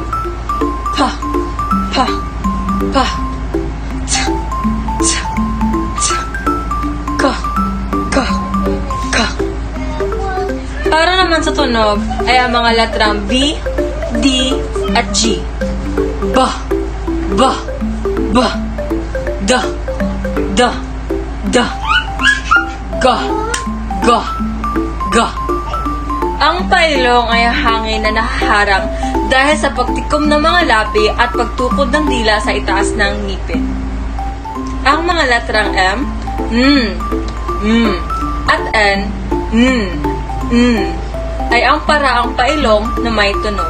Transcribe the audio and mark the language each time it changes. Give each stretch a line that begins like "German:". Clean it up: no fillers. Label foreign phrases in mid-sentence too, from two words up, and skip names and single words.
Filipino: Pa, pa, pa, tsa, tsa, tsa, ka, ka, ka. Para naman sa tunog ay ang mga letrang B, D, at G. Ba, ba, ba, da, da, da, ga, ga, ga. Ang pailong ay hangin na nahaharang dahil sa pagtikom ng mga labi at pagtukod ng dila sa itaas ng ngipin. Ang mga letrang M, at N, ay ang paraang pailong na may tunog.